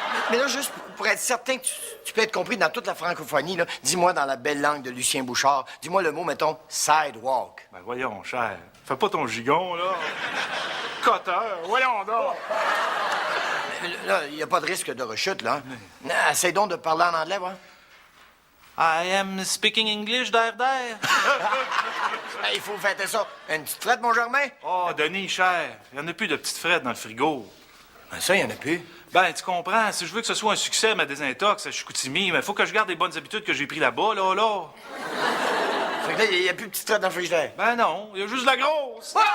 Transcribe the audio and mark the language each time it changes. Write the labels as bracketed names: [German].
[French] Mais là, juste pour être certain que tu peux être compris dans toute la francophonie, là, dis-moi dans la belle langue de Lucien Bouchard, dis-moi le mot, mettons, sidewalk. Ben, voyons, cher. Fais pas ton gigon, là. Coteur, voyons donc. Là, il n'y a pas de risque de rechute, là. Essaye donc de parler en anglais, voir. [English] I am speaking English, der. [French] Il faut fêter ça. Une petite frette, mon Germain? Oh, Denis, cher. Il n'y en a plus de petites frettes dans le frigo. Ben ça, il n'y en a plus. Ben, tu comprends, si je veux que ce soit un succès, ma désintox à Chicoutimi, mais il faut que je garde les bonnes habitudes que j'ai prises là-bas, là. Fait que là, il n'y a plus de petites frettes dans le frigidaire. Ben non, il y a juste la grosse.